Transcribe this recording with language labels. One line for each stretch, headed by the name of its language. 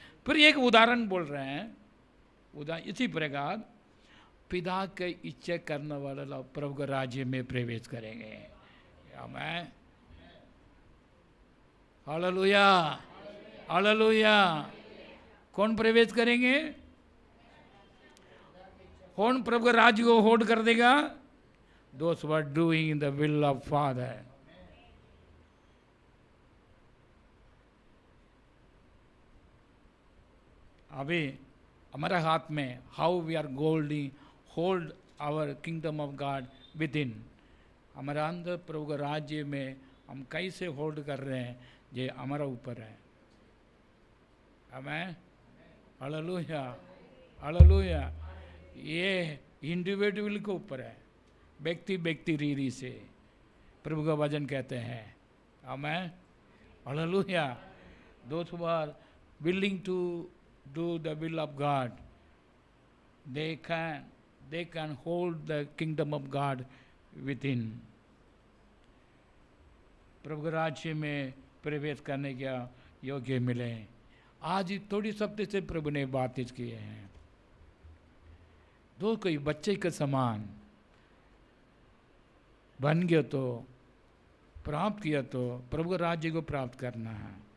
Hindi: फिर एक उदाहरण बोल रहे हैं, इसी प्रकार पिता का इच्छा करने वाला लोग प्रभु के राज्य में प्रवेश करेंगे। आमीन, हालेलुया, हालेलुया। कौन प्रवेश करेंगे? कौन प्रभु के राज्य को होल्ड कर देगा?
English: Those who are doing the will of Father।
Hindi: अभी हमारे हाथ में
English: how we are hold our kingdom of God within,
Hindi: हमारा अंदर प्रभु के राज्य में हम कैसे होल्ड कर रहे हैं, ये हमारा ऊपर है। आमीन, हालेलुया, हालेलुया। ये इंडिविजुअल के ऊपर है, व्यक्ति रीति से प्रभु का वचन कहते हैं। आमीन, hallelujah.
English: Those who are willing to do the will of God, they can they can hold the kingdom of God within.
Hindi: प्रभु के राज्य में प्रवेश करने का योग्य मिले। आज ही थोड़ी सप्ताह से प्रभु ने बातचीत किए हैं। दो कोई बच्चे के समान बन गया तो प्राप्त किया तो प्रभु के राज्य को प्राप्त करना है।